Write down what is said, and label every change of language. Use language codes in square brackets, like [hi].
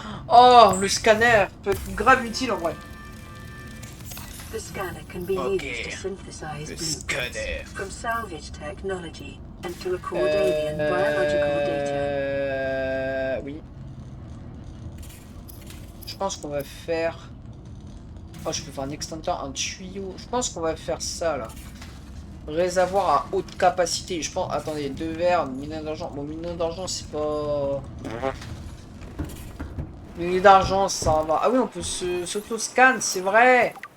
[fr] Oh, le scanner peut être grave utile en vrai. [en] The scanner can be used to synthesize blueprints from salvage technology and to record alien biological data. [fr] Oui. Je pense qu'on va faire... Oh, je peux faire un extincteur, un tuyau. Je pense qu'on va faire ça, là. Réservoir à haute capacité. Je pense... Attendez, 2 verres, mine d'argent. Bon, mine d'argent, c'est pas... Mine d'argent, ça va. Ah oui, on peut s'auto-scan, c'est vrai.